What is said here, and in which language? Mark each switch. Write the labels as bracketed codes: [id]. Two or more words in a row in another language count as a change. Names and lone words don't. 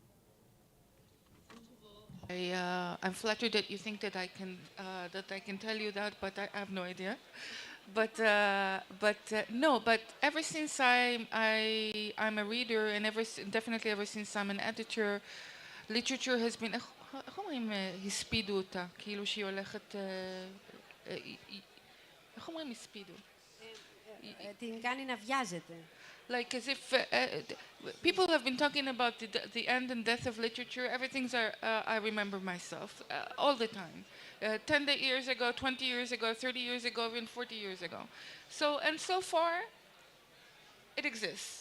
[en] I'm flattered that you think that I can tell you that, but I have no idea. But no. But ever since I'm a reader, and definitely ever since I'm an editor, literature has been. [he] איך אומרים הספידו אותה? כאילו שהיא הולכת. איך אומרים הספידו? [el] την κάνει να βιάζεται. [en] Like as if people have been talking about the end and death of literature. Everything's I remember myself all the time. 10 years ago, 20 years ago, 30 years ago, even 40 years ago. So far, it exists.